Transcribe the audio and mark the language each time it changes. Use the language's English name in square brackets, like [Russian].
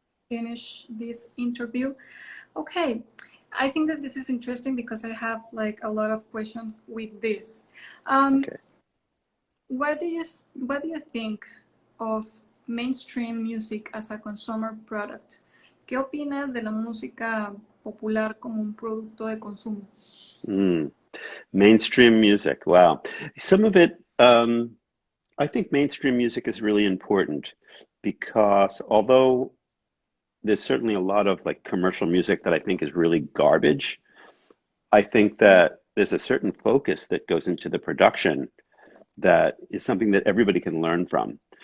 [English] finish this interview. Okay, I think that this is interesting because I have like a lot of questions with this. Um, Okay. what do you think of mainstream music as a consumer product? [Spanish] ¿Qué opinas de la música popular como un producto de consumo? [English] Mm. Mainstream music. Wow. Some of it, I think mainstream music is really important because although there's certainly a lot of like commercial music that I think is really garbage, I think that there's a certain focus that goes into the production that is something that everybody can learn from.